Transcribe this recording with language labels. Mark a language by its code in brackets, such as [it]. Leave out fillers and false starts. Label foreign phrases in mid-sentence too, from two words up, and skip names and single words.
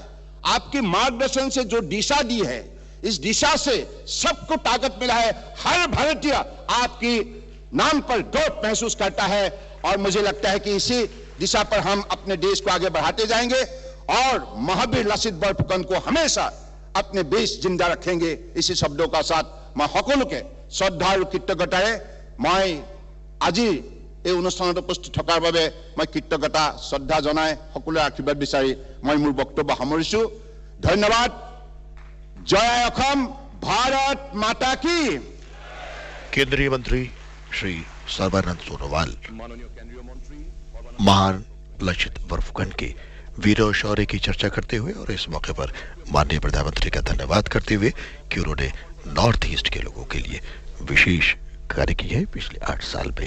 [hi] आपके मार्गदर्शन से जो दिशा दी है, इस दिशा से सबको ताकत मिला है। हर भारतीय आपकी नाम पर गर्व महसूस करता है, और मुझे लगता है कि इसी दिशा पर हम अपने देश को आगे बढ़ाते जाएंगे और महावीर लासित बरफुकन को हमेशा अपने बीच जिंदा रखेंगे। इसी शब्दों का साथ मैं [as] সকলোকে শ্ৰদ্ধা আৰু কৃতজ্ঞতাৰে মই আজি এই অনুষ্ঠানত উপস্থিত থকাৰ বাবে মই কৃতজ্ঞতা শ্ৰদ্ধা জনাই সকলোৰে আশীৰ্বাদ বিচাৰি মই মোৰ বক্তব্য সামৰিছো। ধন্যবাদ। জয় অসম, [hi] भारत माता की। केंद्रीय मंत्री श्री सर्बानंद सोनोवाल महान लचित बरफुकन के वीर और शौर्य की चर्चा करते हुए और इस मौके पर माननीय प्रधानमंत्री का धन्यवाद करते हुए कि उन्होंने नॉर्थ ईस्ट के लोगों के लिए विशेष कार्य की है पिछले 8 साल में।